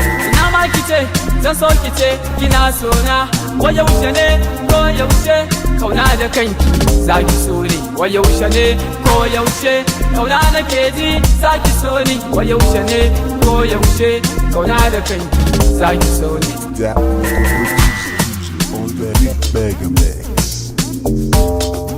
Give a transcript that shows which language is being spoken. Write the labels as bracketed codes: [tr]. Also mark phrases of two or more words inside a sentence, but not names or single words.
[ha] Ina ma ki ce, zan so ki ce, kina so na. Ko yaushe ne, ko yaushe, kauna da kanki, za ki so ni. Ko yaushe ne, ko yaushe, kauna nake ji, za ki so ni. Ko yaushe ne, ko yaushe, kauna da kanki, za ki so ni. [en] That was the producer on that Mega Mix.